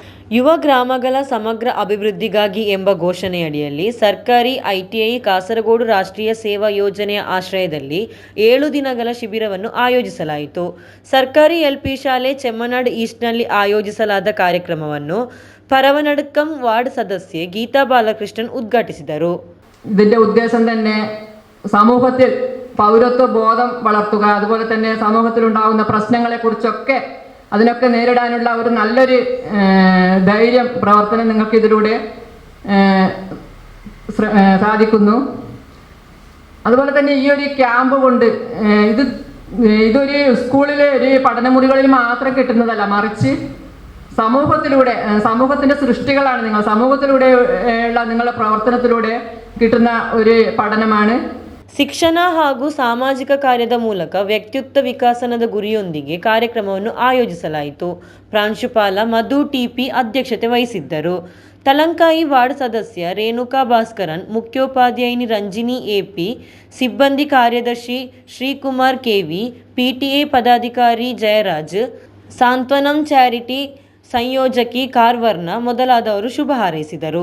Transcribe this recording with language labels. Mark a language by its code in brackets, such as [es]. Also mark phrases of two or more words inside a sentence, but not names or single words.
[kn] ಯುವ ಗ್ರಾಮಗಳ ಸಮಗ್ರ ಅಭಿವೃದ್ಧಿಗಾಗಿ ಎಂಬ ಘೋಷಣೆಯಡಿಯಲ್ಲಿ ಸರ್ಕಾರಿ ಐಟಿಐ ಕಾಸರಗೋಡು ರಾಷ್ಟ್ರೀಯ ಸೇವಾ ಯೋಜನೆಯ ಆಶ್ರಯದಲ್ಲಿ 7 ದಿನಗಳ ಶಿಬಿರವನ್ನು ಆಯೋಜಿಸಲಾಯಿತು. ಸರ್ಕಾರಿ ಎಲ್ಪಿ ಶಾಲೆ ಚೆಮ್ಮನಾಡು ಈಸ್ಟ್ನಲ್ಲಿ ಆಯೋಜಿಸಲಾದ ಕಾರ್ಯಕ್ರಮವನ್ನು പരവനടുക്കം ವಾರ್ಡ್ ಸದಸ್ಯ ഗീതാ ബാലകൃഷ്ണൻ ഉദ്ഘാಟಿಸಿದರು. [ml] ഇതിന്റെ ഉദ്ദേശം തന്നെ സമൂഹത്തിൽ പൗരത്വ ബോധം വളർത്തുക, അതുപോലെ തന്നെ സമൂഹത്തിലുണ്ടാകുന്ന പ്രശ്നങ്ങളെ കുറിച്ചൊക്കെ അതിനൊക്കെ നേരിടാനുള്ള ഒരു നല്ലൊരു ധൈര്യം പ്രവർത്തനം നിങ്ങൾക്ക് ഇതിലൂടെ സാധിക്കുന്നു. അതുപോലെ തന്നെ ഈ ഒരു ക്യാമ്പ് കൊണ്ട് ഇതൊരു സ്കൂളിലെ ഒരു പഠനമുറികളിൽ മാത്രം കിട്ടുന്നതല്ല, മറിച്ച് സമൂഹത്തിലൂടെ സമൂഹത്തിന്റെ സൃഷ്ടികളാണ് നിങ്ങൾ. സമൂഹത്തിലൂടെ ഉള്ള നിങ്ങളുടെ പ്രവർത്തനത്തിലൂടെ കിട്ടുന്ന ഒരു പഠനമാണ്. [kn] ಶಿಕ್ಷಣ ಹಾಗೂ ಸಾಮಾಜಿಕ ಕಾರ್ಯದ ಮೂಲಕ ವ್ಯಕ್ತಿತ್ವ ವಿಕಸನದ ಗುರಿಯೊಂದಿಗೆ ಕಾರ್ಯಕ್ರಮವನ್ನು ಆಯೋಜಿಸಲಾಯಿತು. ಪ್ರಾಂಶುಪಾಲ ಮಧು ಟಿಪಿ ಅಧ್ಯಕ್ಷತೆ ವಹಿಸಿದ್ದರು. ತಲಂಕಾಯಿ ವಾರ್ಡ್ ಸದಸ್ಯ ರೇಣುಕಾ ಭಾಸ್ಕರನ್, ಮುಖ್ಯೋಪಾಧ್ಯಾಯಿನಿ ರಂಜಿನಿ ಎಪಿ, ಸಿಬ್ಬಂದಿ ಕಾರ್ಯದರ್ಶಿ ಶ್ರೀಕುಮಾರ್ ಕೆವಿ, ಪಿಟಿಎ ಪದಾಧಿಕಾರಿ ಜಯರಾಜ್, ಸಾಂತ್ವನಂ ಚಾರಿಟಿ ಸಂಯೋಜಕಿ ಕಾರ್ವರ್ಣ ಮೊದಲಾದವರು ಶುಭ ಹಾರೈಸಿದರು.